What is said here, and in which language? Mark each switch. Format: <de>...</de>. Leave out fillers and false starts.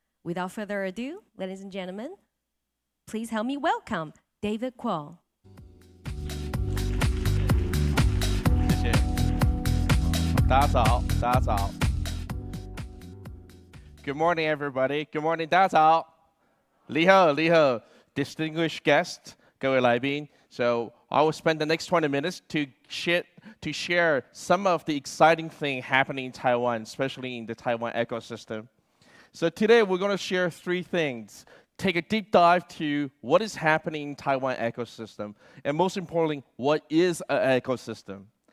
<en>Without further ado, ladies and gentlemen, please help me welcome David Kuo.</en> <zh>谢谢，大家早，大家早。</zh> <en>Good morning, everybody. Good morning,</en> <zh>大家早。你好，你好 ，</zh> <en>distinguished guest，</en> <zh>各位来宾。</zh> <en>So I will spend the next 20 minutes to share some of the exciting things happening in Taiwan, especially in the Taiwan ecosystem. So today we're going to share 3 things. Take a deep dive to what is happening in Taiwan ecosystem, and most importantly, what is an ecosystem.</en>